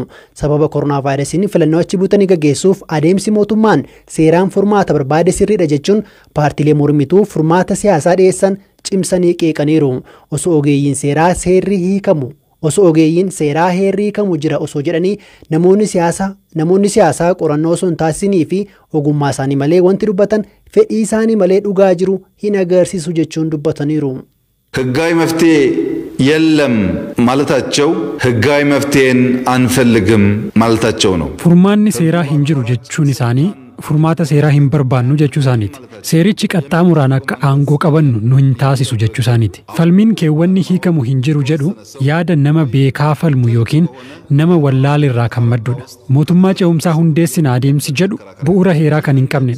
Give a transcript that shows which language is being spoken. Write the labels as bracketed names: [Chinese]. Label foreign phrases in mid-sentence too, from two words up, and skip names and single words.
[Oromo] Sababa koronaa vaayirasiin filannoo achi buutanii gaggeessuuf adeemsi mootummaan seeraan furmaata barbaade sirriidha jechuun paartilee mormituu furmaata siyaasaa dhiyeessan cimsanii qeeqaniiru. Osoo ogeeyyiin seeraa heerri hiikamu jira osoo jedhanii namoonni siyaasaa qorannoo osoo hin taasisinii fi ogummaa isaanii malee wanti dubbatan fedhii isaanii malee dhugaa jiru hin agarsiisu jechuun dubbataniiru. [Amharic] ህጋዊ መፍትሄ የለም ማለታቸው ህጋዊ መፍትሄን አንፈልግም ማለታቸው ነው። [Oromo] Furmaanni seeraa hin jiru jechuun isaanii furmaata seeraa hin barbaannu jechuu isaaniiti. Seerichi qaxxaamuraan akka aangoo qabannu nu hin taasisu jechuu isaaniiti. Falmiin keewwanni hiikamu hin jiru jedhu yaada nama beekaa falmu yookiin nama wallaalirraa kan maddudha. Mootummaa ce'umsaa hundeessina adeemsi jedhu bu'uura heeraa kan hin qabnedha.